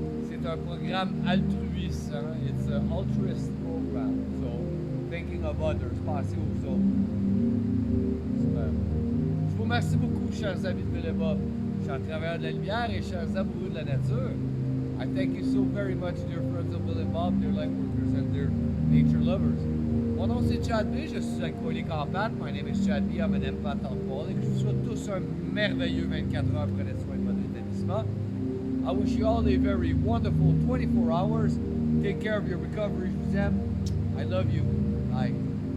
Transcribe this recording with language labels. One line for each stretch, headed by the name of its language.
French: C'est un programme altruiste. Hein?
English: It's an altruist program. So, thinking of others,
French: penser aux autres. Super. Je vous remercie beaucoup, chers amis de Véléba, chers travailleurs de la lumière et chers amoureux de la nature.
English: I thank you so very much, dear friends of Billy Bob, dear light workers and dear nature lovers.
French: Mon nom c'est Chad B, je suis alcoolique en pâte.
English: My name is Chad B, I'm an empath alcoholic.
French: Je vous souhaite tous un merveilleux 24 heures. Prenez soin de votre établissement.
English: I wish you all a very wonderful 24 hours. Take care of your recovery.
French: Je vous aime.
English: I love you. Bye.